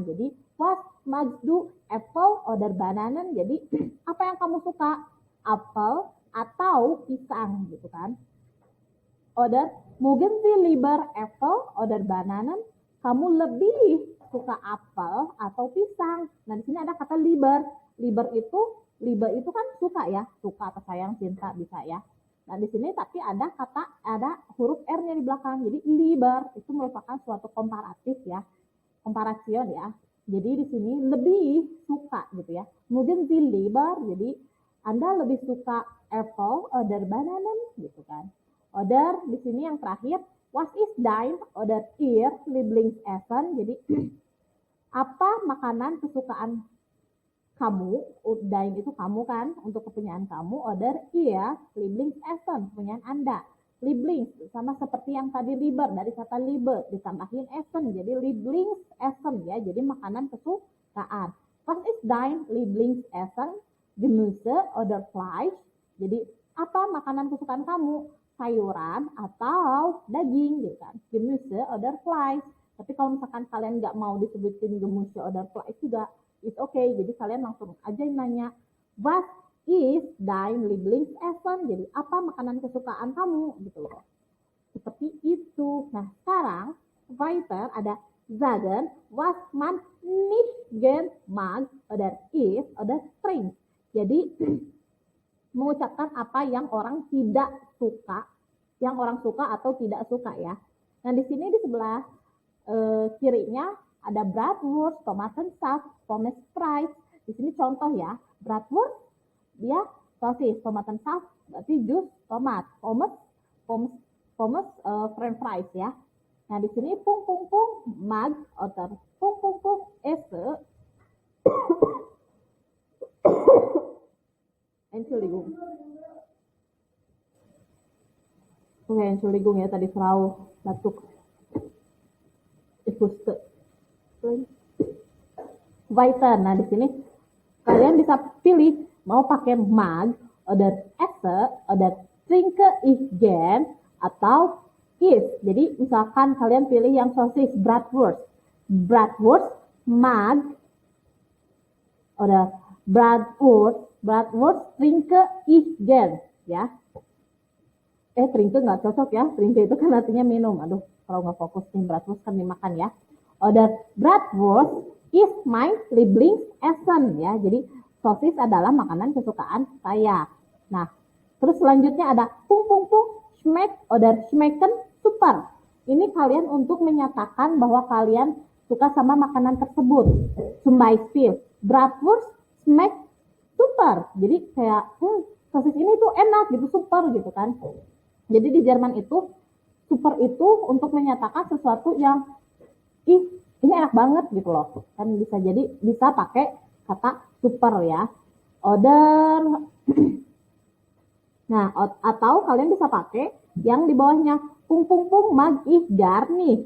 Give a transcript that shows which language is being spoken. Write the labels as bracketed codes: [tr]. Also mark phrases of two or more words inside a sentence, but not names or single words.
[id] Jadi, [de] was magst du apple oder bananen. [id] Jadi, apa yang kamu suka? Apel atau pisang gitu kan. [de] Oder mögen Sie lieber apple oder bananen. [id] Kamu lebih suka apel atau pisang. Nah, di sini ada kata lieber. Lieber itu kan suka ya, suka atau sayang, cinta bisa ya. Nah, di sini tapi ada huruf R-nya di belakang. Jadi lieber itu merupakan suatu komparatif ya. Komparasion ya. Jadi di sini lebih suka gitu ya. [de] Mögen Sie lieber, [id] jadi Anda lebih suka [de] apple oder bananen [id] gitu kan. Oder di sini yang terakhir, [de] was ist dein oder ihr Lieblingsessen? [id] Jadi apa makanan kesukaan kamu? Dein itu kamu kan, untuk kepunyaan kamu. [de] Oder ihr Lieblingsessen, [id] kepunyaan Anda. Lieblings sama seperti yang tadi lieber, dari kata lieber ditambahin essen, jadi Lieblingsessen ya, jadi makanan kesukaan. [de] Was ist dein Lieblingsessen? Gemüse oder Fleisch. [id] Jadi apa makanan kesukaan kamu? Sayuran atau daging gitu kan. [de] Gemüse oder Fleisch. [id] Tapi kalau misalkan kalian nggak mau disebutin [de] Gemüse oder Fleisch [id] juga, [en] it's okay. [id] Jadi kalian langsung aja nanya, [en] what is [de] dein Lieblingsessen? [id] Jadi apa makanan kesukaan kamu gitu loh. Seperti itu. Nah, sekarang [de] weiter ada sagen, was man nicht gern mag oder isst oder trinkt. [id] Jadi mengucapkan apa yang orang tidak suka, yang orang suka atau tidak suka ya. Nah, di sini di sebelah kirinya ada bratwurst, Tomatensaft, Pommes frites. Di sini contoh ya, bratwurst dia sosis, Tomatensaft berarti jus tomat, Pommes [en] French fries [id] ya. Nah, di sini pung pung pung mag atau pung pung pung [de] esse Entschuldigung. [id] Oke, Entschuldigung ya, tadi Frau batuk. [de] Weiter. [id] Nah, di sini kalian bisa pilih mau pakai [de] mag, oder esse, oder trinke ich gern, [id] atau is. Jadi misalkan kalian pilih yang sosis bratwurst, [de] mag, oder Bratwurst trinke ich gern [id] ya. Trinke nggak cocok ya. Trinke itu kan artinya minum. Aduh, kalau nggak fokus nih, bratwurst kan dimakan ya. [de] Oder Bratwurst [en] is my [de] Lieblingsessen ya. [id] Jadi sosis adalah makanan kesukaan saya. Nah, terus selanjutnya ada pung pung pung, [de] schmeck oder schmecken super. [id] Ini kalian untuk menyatakan bahwa kalian suka sama makanan tersebut. [de] Zum Beispiel, Bratwurst schmeck super. [id] Jadi kayak sosis ini tuh enak gitu, super gitu kan. Jadi di Jerman itu super itu untuk menyatakan sesuatu yang ini enak banget gitu loh. Kan bisa pakai kata super ya. Oder nah, atau kalian bisa pakai yang di bawahnya pung pung pung [de] mag ich gar nicht.